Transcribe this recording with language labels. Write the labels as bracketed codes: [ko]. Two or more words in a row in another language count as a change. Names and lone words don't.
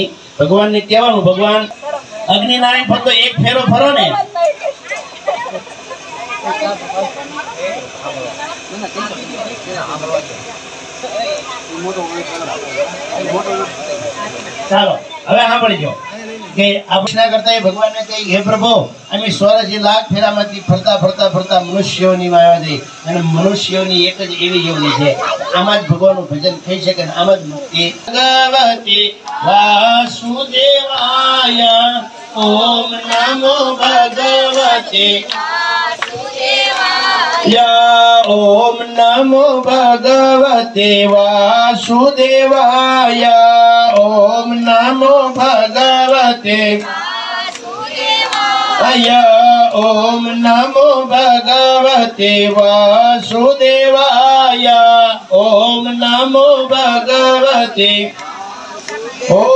[gu] ભગવાનને કહેવાનું ભગવાન અગ્નિનારાયણ ફરતો એક ફેરો ફરો ને ચાલો હવે સાંભળી જો કે આપણા કરતા એ ભગવાનને કહે હે પ્રભુ અમે 84 લાખ ફેરામાંથી ફરતા ફરતા ફરતા મનુષ્યોની માં આવ્યા છે અને મનુષ્યોની એક જ એવી યોની છે આમાં જ ભગવાનનું ભજન થઈ શકે ને આમાં જ મુક્તિ। [sa] भगवती वासुदेवाय ओम नमो भगवते ओम नमो भगवते वासुदेवाय ओम नमो भगवते ओम नमो भगवते वासुदेवाय ओम नमो भगवते ओम